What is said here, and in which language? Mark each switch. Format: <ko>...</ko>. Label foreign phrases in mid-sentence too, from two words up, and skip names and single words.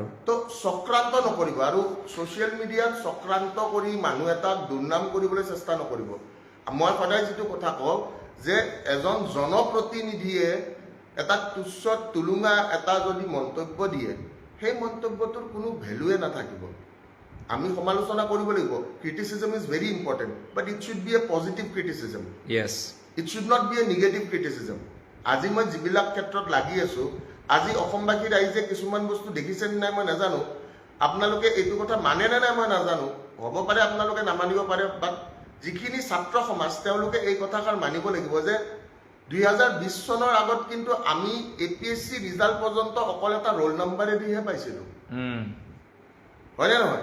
<as>তো চক্ৰান্ত নকৰিব, আৰু</as> <en>social mediaত</en> <as>চক্ৰান্ত কৰি মানুহ এটাক দুৰ্নাম কৰিবলৈ চেষ্টা নকৰিব। মই সদায় যিটো কথা কওঁ যে এজন জনপ্ৰতিনিধিয়ে এটা তুচ্ছ তুলুঙা এটা যদি মন্তব্য দিয়ে, সেই মন্তব্যটোৰ কোনো ভেলুৱে নাথাকিব। আমি সমালোচনা কৰিব লাগিব।</as> <en>criticism is very important, But it should be a positive criticism. It should not be a negative criticism.</en> <as>আজি মই যিবিলাক ক্ষেত্ৰত লাগি আছো, আজি অসমবাসী ৰাইজে কিছুমান বস্তু দেখিছে নে নাই মই নাজানো, আপোনালোকে এইটো কথা মানে নে নাই মই নাজানো, হ'ব পাৰে আপোনালোকে নামানিব পাৰে, বাট যিখিনি ছাত্ৰ সমাজ তেওঁলোকে এই কথাষাৰ মানিব লাগিব যে 2020 চনৰ আগত কিন্তু আমি APSC ৰিজাল্ট পৰ্যন্ত অকল এটা ৰোল নম্বৰেদিহে পাইছিলো, হয়নে নহয়?</as>